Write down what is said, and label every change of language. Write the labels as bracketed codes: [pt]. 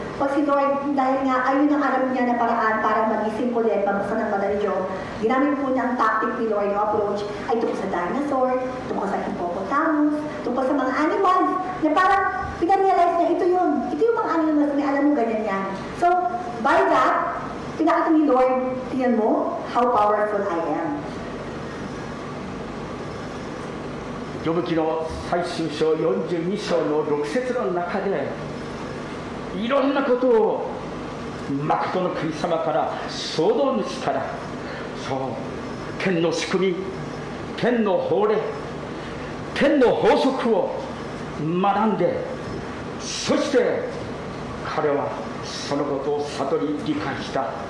[tl] Pag si Lord, dahil nga ayun ang alam niya na paraan para magising ulit, magbuksan ng mata ni Job, ginamit po niya ang tactic ni Lord, yung approach ay tungkol sa dinosaur, tungkol sa hippopotamus, tungkol sa mga animals, na parang pinarealize niya, ito yung mga animals na alam mo ganyan yan. [en] So, by that, [tl] pinakita ni Lord, tingnan mo, [en] how powerful I am. [ja] ヨブ記の最終章42章の6節の中でいろんなことを誠の神様から創造主からそう天の仕組み、天の法令、天の法則を学んで、そして彼はそのことを悟り理解した。